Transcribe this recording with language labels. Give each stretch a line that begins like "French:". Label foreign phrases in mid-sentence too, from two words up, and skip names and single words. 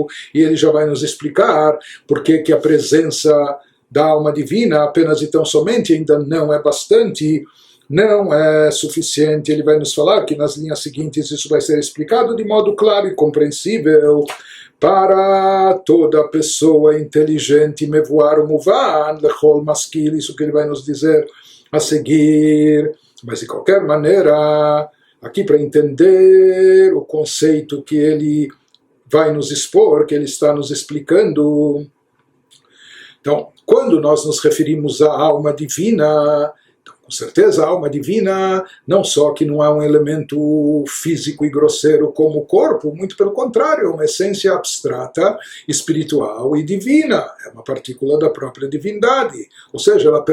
Portuguese: E ele já vai nos explicar por que a presença da alma divina apenas e tão somente ainda não é bastante, não é suficiente. Ele vai nos falar que nas linhas seguintes isso vai ser explicado de modo claro e compreensível para toda pessoa inteligente,
Hebrew: מבואר מובן, לכל משכיל,
Portuguese: isso que ele vai nos dizer a seguir. Mas de qualquer maneira, aqui para entender o conceito que ele vai nos expor, que ele está nos explicando. Então, quando nós nos referimos à alma divina, com certeza a alma divina não só que não é um elemento físico e grosseiro como o corpo, muito pelo contrário, é uma essência abstrata, espiritual e divina, é uma partícula da própria divindade, ou seja,